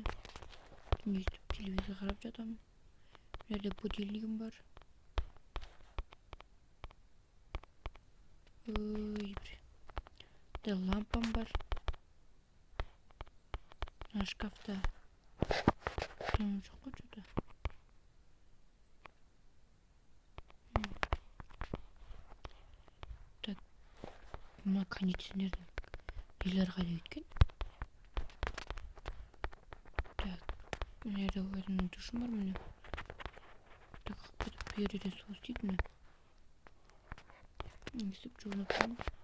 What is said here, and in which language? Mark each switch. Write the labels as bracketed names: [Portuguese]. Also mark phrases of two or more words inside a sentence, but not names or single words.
[Kazakh] Естіп телевизор қарап жатамын. Мына жерде будильнигім бар. Лампам бар. Мына шкафта жоқ қой что-то. Так, мына кондиционердің нелері қайда кеткен? Так, мына жерде өзімнің душым бар міне. Так, бұл жерде су істейді міне. Естіп жуынып тұрмын.